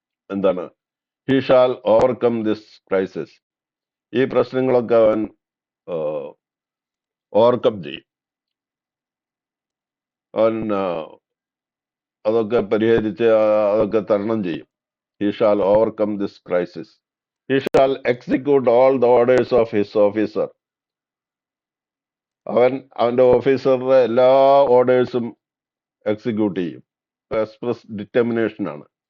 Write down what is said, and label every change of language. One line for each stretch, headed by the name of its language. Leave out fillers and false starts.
Malayalam: എന്താണ്,
English: He shall overcome this crisis.
Malayalam: ഈ പ്രശ്നങ്ങളൊക്കെ അവൻ ഓവർകം ചെയ്യും. അവൻ അതൊക്കെ പരിഹരിച്ച് അതൊക്കെ തരണം ചെയ്യും.
English: He shall overcome this crisis. He shall execute all the orders of his officer.
Malayalam: അവന്റെ ഓഫീസറുടെ എല്ലാ ഓർഡേഴ്സും എക്സിക്യൂട്ട് ചെയ്യും. എക്സ്പ്രസ് ഡിറ്റർമിനേഷൻ ആണ്.